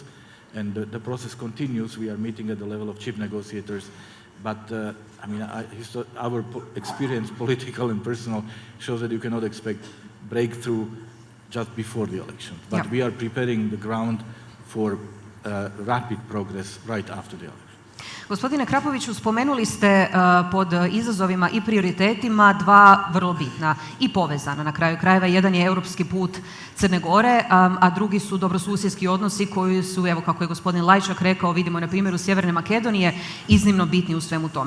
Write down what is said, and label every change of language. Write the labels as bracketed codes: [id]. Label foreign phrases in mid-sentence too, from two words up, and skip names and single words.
[en] And the process continues. We are meeting at the level of chief negotiators. But I mean, our experience, political and personal, shows that you cannot expect breakthrough just before the election. But we are preparing the ground for rapid progress right after the election. [hr] Gospodine Krapoviću, spomenuli ste pod izazovima i prioritetima dva vrlo bitna i povezana na kraju krajeva. Jedan je europski put Crne Gore, a drugi su dobrosusjedski odnosi koji su, evo kako je gospodin Lajčak rekao, vidimo na primjeru Sjeverne Makedonije, iznimno bitni u svemu tome.